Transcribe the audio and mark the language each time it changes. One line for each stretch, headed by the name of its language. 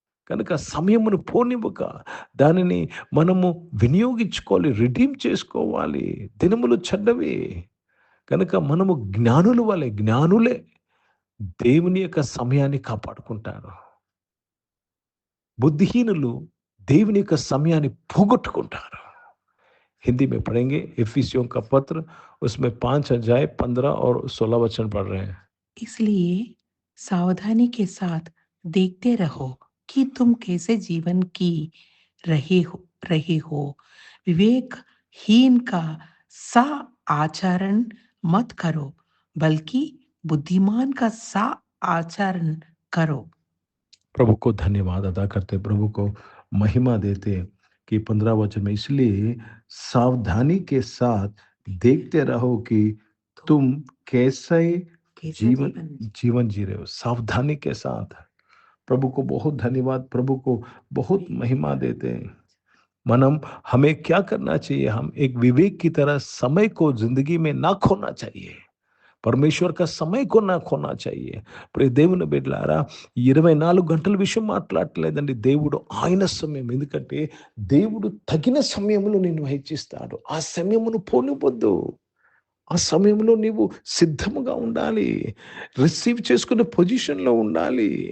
Telugu: కనుక సమయమును పోనివ్వక దానిని మనము వినియోగించుకోవాలి, రిడీమ్ చేసుకోవాలి. దినములు చెడ్డవి కనుక మనము జ్ఞానులే దేవుని యొక్క సమయాన్ని కాపాడుకుంటారు. బుద్ధిహీనులు దేవుని యొక్క సమయాన్ని పోగొట్టుకుంటారు.
Hindi: हिंदी में पढ़ेंगे एफिसियों का पत्र, उसमें 5 अध्याय 15 और 16 वचन पढ़ रहे हैं. इसलिए सावधानी के साथ देखते रहो कि तुम कैसे जीवन की रहे हो। विवेकहीन का सा आचरण मत करो, बल्कि बुद्धिमान का सा आचरण करो. प्रभु को धन्यवाद अदा करते, प्रभु को महिमा देते कि 15 वचन में, इसलिए सावधानी के साथ देखते रहो कि तुम कैसे जीवन जी रहे हो. सावधानी के साथ. प्रभु को बहुत धन्यवाद, प्रभु को बहुत महिमा देते हैं. हमें क्या करना चाहिए? हम एक विवेक की तरह समय को जिंदगी में ना खोना चाहिए. పరమేశ్వర్ కా సమయం కోనా చాయి.
Telugu: ప్రియ దేవుని బిడ్డలారా, 24 గంటల విషయం మాట్లాడలేదండి. దేవుడు ఆయన సమయం. ఎందుకంటే దేవుడు తగిన సమయంలో నిన్ను హెచ్చిస్తాడు. ఆ సమయమును పోనివ్వద్దు. ఆ సమయంలో నీవు సిద్ధముగా ఉండాలి. రిసీవ్ చేసుకునే పొజిషన్లో ఉండాలి.